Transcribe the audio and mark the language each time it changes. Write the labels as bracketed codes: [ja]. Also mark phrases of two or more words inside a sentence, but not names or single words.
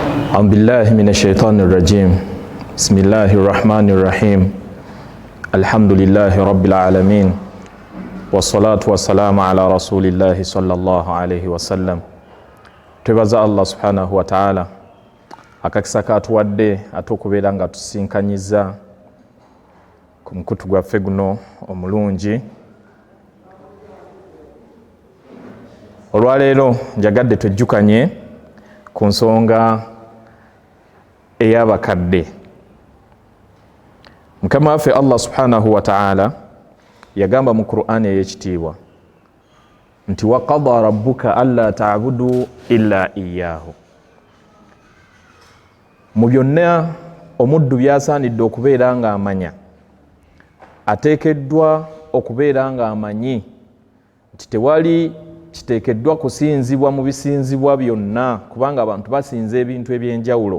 [ar] أعوذ بالله من الشيطان الرجيم بسم الله الرحمن الرحيم الحمد لله رب العالمين والصلاة والسلام على رسول الله صلى الله عليه وسلم. [lg] Twebaza Allah [ar] سبحانه وتعالى [lg] akakisa katuwadde atukubeera nga tusinkanyiza ku mukutu gwaffe guno omulungi. Olwaleero njagadde tujjukanye ku nsonga ey'abakadde. Mukama waffe Allah [ar] سبحانه وتعالى [lg] yagamba mu Qur'ani ey'ekitiibwa nti [ar] وقضى ربك ألا تعبدوا إلا إياه. [lg] Mu byonna omuddu byasaanidde okubeera nga amanya, ateekeddwa okubeera nga amanyi nti tewali kiteekeddwa kusinzibwa mu bisinzibwa byonna, kubanga abantu basinza ebintu eby'enjawulo.